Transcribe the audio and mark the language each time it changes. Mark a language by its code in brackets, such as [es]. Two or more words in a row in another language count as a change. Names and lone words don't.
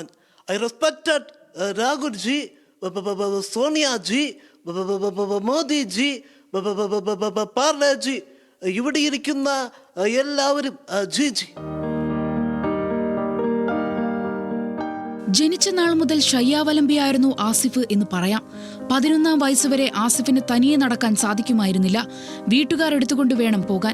[en] I respected Rahul ji, Sonia ji, Modi ji, Parle ji. [ml] ഇവിടെ ഇരിക്കുന്ന എല്ലാവരും ജി ജി. ജനിച്ച നാൾ മുതൽ ശയ്യാവലംബിയായിരുന്നു ആസിഫ് എന്ന് പറയാം. 11-ാം വയസ്സുവരെ ആസിഫിന് തനിയെ നടക്കാൻ സാധിക്കുമായിരുന്നില്ല. വീട്ടുകാരെടുത്തുകൊണ്ട് വേണം പോകാൻ.